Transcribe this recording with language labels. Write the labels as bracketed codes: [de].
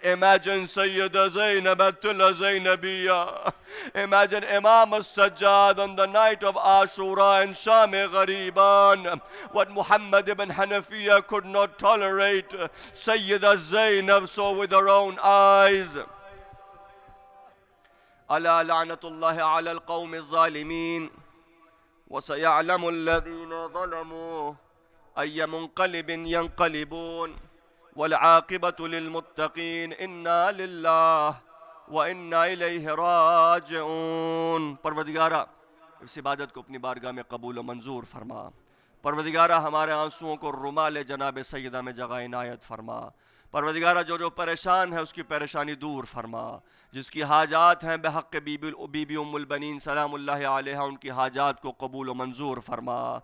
[en] Imagine Sayyida Zainab Atullah Zainabiyya. Imagine Imam Sajjad on the night of Ashura and Sham-e Ghariban. What Muhammad ibn Hanafiya could not tolerate, Sayyida Zainab saw with her own eyes. [ar] ألا لعنة الله على القوم الظالمين وسيعلم الذين ظلموا أي منقلب ينقلبون والعاقبة للمتقين إنا لله وإنا إليه راجعون. [hi] परवदिगारा इस इबादत को अपनी बारगाह में कबूल व मंजूर फरमा. परवदिगारा हमारे आंसुओं को रुमाल जनाब सैयदा में जगह इनायत फरमा. परवदिगारा जो परेशान है उसकी परेशानी दूर फरमा. जिसकी हाजात हैं बेहक़ बीबी उम्मुल बनीन सलामुल्लाहि अलैहा, उनकी हाजात को कबूल व मंजूर फरमा.